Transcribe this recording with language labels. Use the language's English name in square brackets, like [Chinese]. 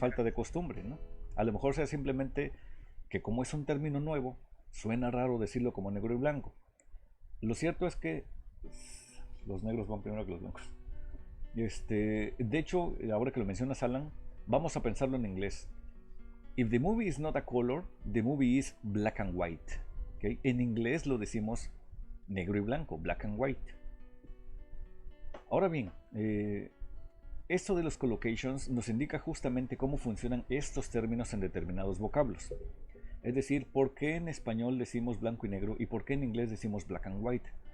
[Spanish] falta de costumbre, ¿no? A lo mejor sea simplemente que como es un término nuevo, suena raro decirlo como negro y blanco. Lo cierto es que los negros van primero que los blancos. De hecho, ahora que lo mencionas, Alan, vamos a pensarlo en inglés. [English] If the movie is not a color, the movie is black and white. ¿Okay? [Spanish] En inglés lo decimos negro y blanco, [English] black and white. [Spanish] Ahora bien, esto de los collocations nos indica justamente cómo funcionan estos términos en determinados vocablos. Es decir, por qué en español decimos blanco y negro y por qué en inglés decimos [English] black and white.